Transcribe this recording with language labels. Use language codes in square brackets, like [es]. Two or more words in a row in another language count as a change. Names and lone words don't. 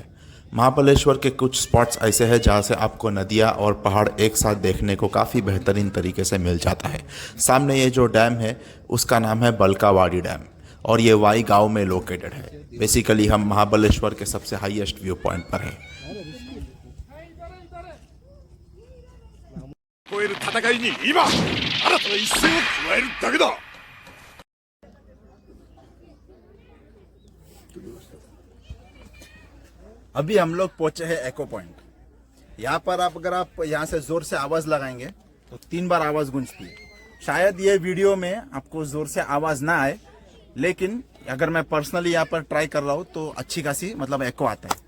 [hi] महाबलेश्वर के कुछ स्पॉट्स ऐसे हैं जहाँ से आपको नदियाँ और पहाड़ एक साथ देखने को काफ़ी बेहतरीन तरीके से मिल जाता है। सामने ये जो डैम है उसका नाम है बलकावाड़ी डैम, और ये वाई गाँव में लोकेटेड है। बेसिकली हम महाबलेश्वर के सबसे [en] highest view point [hi] पर हैं। [ja] 超える戦いに今新たな一戦を加えるだけだ。 [hi] अभी हम लोग पहुंचे हैं एको पॉइंट। यहाँ पर आप अगर आप यहाँ से जोर से आवाज लगाएंगे तो 3 बार आवाज गूंजती है। शायद ये वीडियो में आपको जोर से आवाज ना आए, लेकिन अगर मैं पर्सनली यहाँ पर ट्राई कर रहा हूँ तो अच्छी खासी मतलब एको आता है।